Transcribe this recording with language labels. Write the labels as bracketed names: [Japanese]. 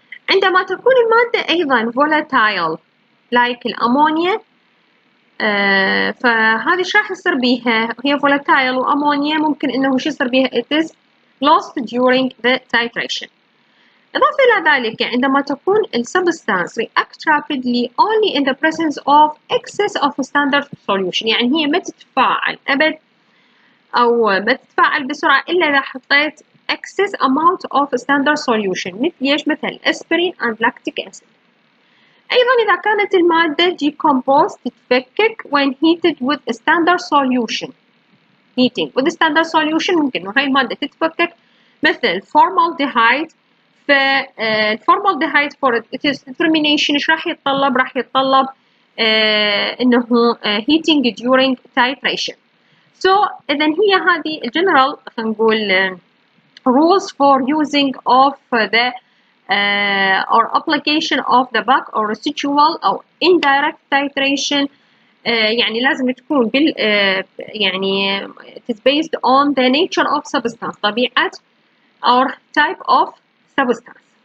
[Arabic] عندما تكون المادة أيضا volatile like الأمونيا فهذه ايش راح يصير بيها؟ هي volatile وأمونيا ممكن إنه شو يصير بيها؟ [English] it is lost during the titration. [Arabic] إضافة إلى ذلك عندما تكون [English] substance react rapidly only in the presence of excess of standard solution، [Arabic] يعني هي ما تتفاعل أبد أو ما تتفاعل بسرعة إلا إذا حطيت [English] excess amount of standard solution [Arabic] مثل إيش؟ مثل aspirin and lactic acid. أيضا إذا كانت المادة [English] decomposed تتفكك when heated with a standard solution. heating with a standard solution [Arabic] ممكن إنه هاي المادة تتفكك مثل formaldehyde. فالفورمالديهايد [English] for its determination [Arabic] إيش راح يتطلب؟ راح يتطلب إنه [English] heating during titration. So [Arabic] إذا هي هذه [English] general [Arabic] خلينا نقول [English] rules for using of the or application of the back or residual أو indirect titration. [Arabic] يعني لازم تكون بال يعني [English] it is based on the nature of substance، طبيعة or type of substance.